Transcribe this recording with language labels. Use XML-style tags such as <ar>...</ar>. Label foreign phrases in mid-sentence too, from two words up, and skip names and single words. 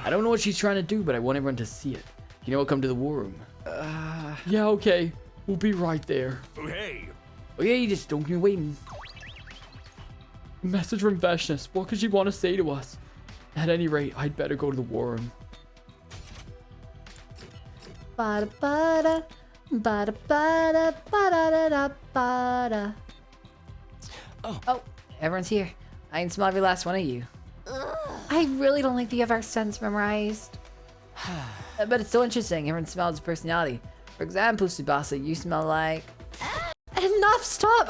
<en>I don't know what she's trying to do, but I want everyone to see it. You know what? Come to the war room. Yeah, okay. We'll be right there. Hey! Okay, just don't keep me waiting. A message from Veshness. What could she want to say to us? At any rate, I'd better go to the war room. Bada bada, bada bada, bada da bada. Oh, everyone's here. I can smell every last one of you. I really don't think you have our scents memorized. But it's so interesting. Everyone smells his personality. For example, Tsubasa, you smell like... Enough, stop!</en>